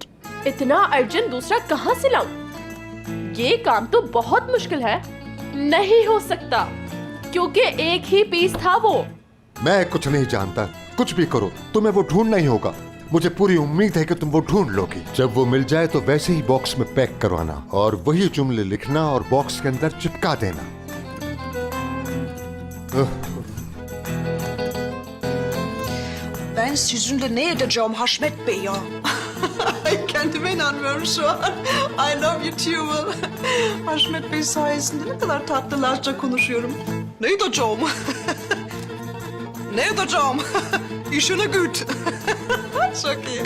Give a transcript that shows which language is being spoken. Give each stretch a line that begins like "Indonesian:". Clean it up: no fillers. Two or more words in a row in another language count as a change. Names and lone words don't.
Urdu: اتنا ارجنٹ دوسرا کہاں سے لاؤں؟ یہ کام تو بہت مشکل ہے، نہیں ہو سکتا کیونکہ ایک ہی پیس تھا وہ. میں کچھ نہیں جانتا، کچھ بھی کرو، تمہیں وہ ڈھونڈنا ہی ہوگا. مجھے پوری امید ہے کہ تم وہ ڈھونڈ لوگی۔ جب وہ مل جائے تو ویسے ہی باکس میں پیک کروانا اور وہی جملے لکھنا اور باکس کے اندر چپکا دینا.
Turkish: Ben sizinle ne edeceğim Haşmet Bey ya? Kendime inanmıyorum şu an.
English: I love you too.
Turkish: Haşmet Bey sayesinde ne kadar tatlılarca konuşuyorum. Ne edeceğim? Ne edeceğim? İşine güç. Çok iyi.